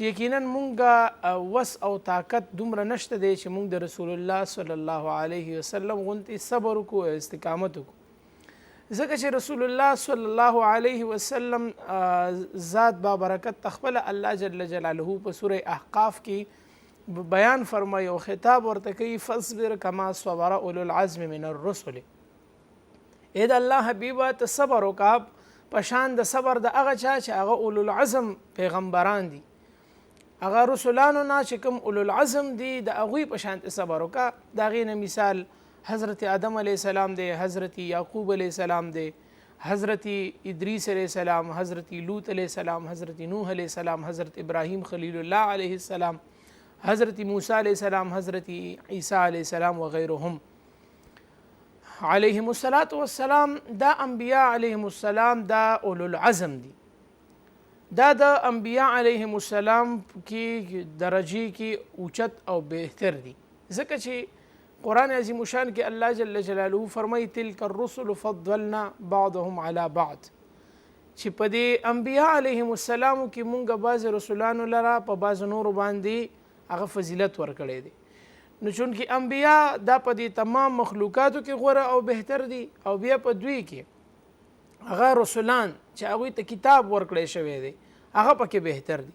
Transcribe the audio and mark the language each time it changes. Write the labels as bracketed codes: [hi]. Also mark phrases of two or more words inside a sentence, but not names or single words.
[ps] یقینا مونږ وس او طاقت دومره نشته دی چې مونږ د رسول الله [ar] صلی الله علیه وسلم [ps] غونتې صبر وکړو او استقامت وکړو، ځکه چې رسول الله [ar] صلی الله علیه وسلم [ps] ذات بابرکت خپله الله [ar] جل جلاله [ps] په سوره احقاف کې بیان فرمایي او خطاب ورته کوي [ar] فاصبر کما صبر اولو العزم من الرسل. [ps] اې د الله حبیبه ته صبر وکړه په شان د صبر د هغه چا چې هغه اولو العزم پیغمبران دي، هغه رسولانو نه چې کوم اولو العزم دي د هغوی په شان صبر وکړه. د هغې نه مثال حضرت آدم [ar] علیہ السلام [ps] دے، حضرت یعقوب [ar] علیہ السلام [ps] دے، حضرت ادریس [ar] علیہ السلام، [ps] حضرت لوط [ar] علیہ السلام، [ps] حضرت نوح [ar] علیہ السلام، [ps] حضرت ابراہیم خلیل اللہ [ar] علیہ السلام، [ps] حضرت موسیٰ [ar] علیہ السلام، [ps] حضرت عیسیٰ [ar] علیہ السلام وغیرهم علیہم السلام. [ps] دا انبیاء [ar] علیہم السلام [ps] دا اولو العزم دی، دا انبیاء [ar] علیہم السلام [ps] کی درجی کی اوچت او بہتر دی، ځکه چې قرآن عظیم شان کې الله [ar] جل جلاله [ps] فرمایي [ar] تلک الرسل فضلنا بعضهم على بعض، [ps] چې په دې انبیاء [ar] علیهم السلام [ps] کې مونږ بعض رسولانو لره په بعض نورو باندې هغه فضیلت ورکړی دی. نو چونکې انبیاء دا په دې تمام مخلوقاتو کې غوره او بهتر دي، او بیا په دوی کې هغه رسولان چې هغوی ته کتاب ورکړی شوی دی هغه پکې بهتر دي.